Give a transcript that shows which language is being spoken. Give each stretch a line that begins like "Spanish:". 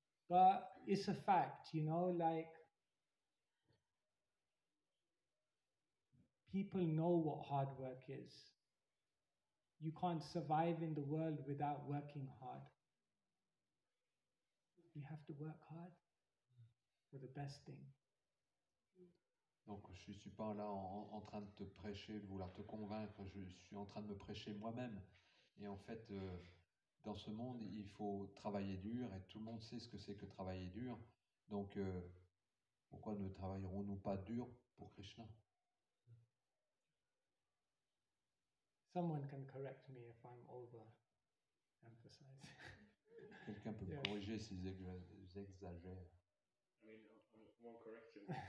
English: But it's a fact, like people know what hard work is. You can't survive in the world without working hard. You have to work hard for the best thing.
French: Donc, je ne suis pas là en train de te prêcher, de vouloir te convaincre, je suis en train de me prêcher moi-même. Et en fait, dans ce monde, il faut travailler dur et tout le monde sait ce que c'est que travailler dur. Donc, pourquoi ne travaillerons-nous pas dur pour Krishna?
English: Someone can correct me if I'm over-emphasizing.
French: Quelqu'un peut me corriger si j'exagère.
English: I mean, I won't correct you.